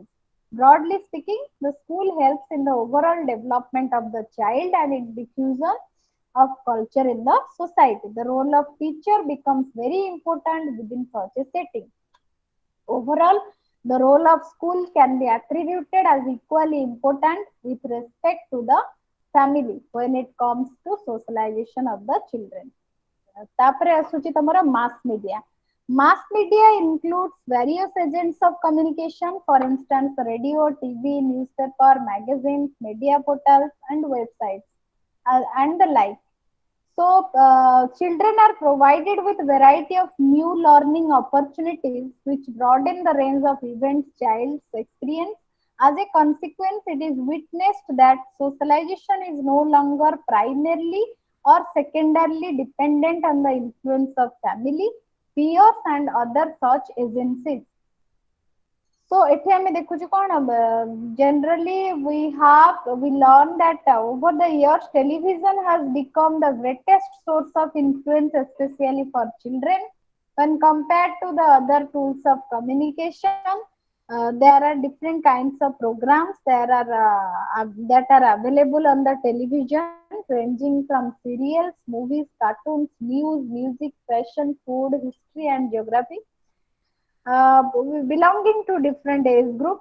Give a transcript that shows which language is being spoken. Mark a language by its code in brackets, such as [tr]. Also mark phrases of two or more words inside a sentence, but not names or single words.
[en] Broadly speaking, the school helps in the overall development of the child and in diffusion of culture in the society. The role of teacher becomes very important within such a setting. Overall, the role of school can be attributed as equally important with respect to the family when it comes to socialization of the children. [or] ତାପରେ ଆସୁଛି ତମର [en] mass media. Mass media includes various agents of communication, for instance, radio, TV, newspaper, magazines, media portals, and websites, and the like. So, children are provided with variety of new learning opportunities which broaden the range of events child's experience. As a consequence, it is witnessed that socialization is no longer primarily or secondarily dependent on the influence of family, peers, and other such agencies. So [or] ଏଠି ଆମେ ଦେଖୁଛୁ କଣ [en] generally we learn that over the years television has become the greatest source of influence, especially for children when compared to the other tools of communication. There are different kinds of programs that are available on the television, ranging from serials, movies, cartoons, news, music, fashion, food, history, and geography, belonging to different age groups.